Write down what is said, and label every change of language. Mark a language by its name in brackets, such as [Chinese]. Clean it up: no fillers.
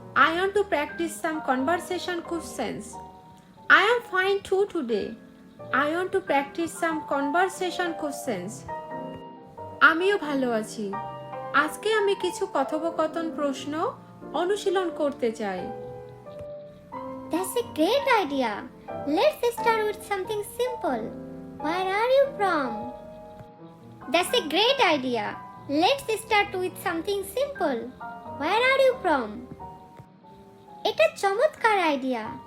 [English] I want to practice some conversation questions. I am fine too today. I want to practice some conversation questions. [Bangla] আমিও ভালো আছি। আজকে আমি কিছু কথোপকথন প্রশ্ন অনুশীলন করতে চাই। [English] That's a great idea. Let's start with something simple. Where are you from? That's a great idea. Let's start with something simple. Where are you from? [Bangla] এটা চমৎকার আইডিয়া।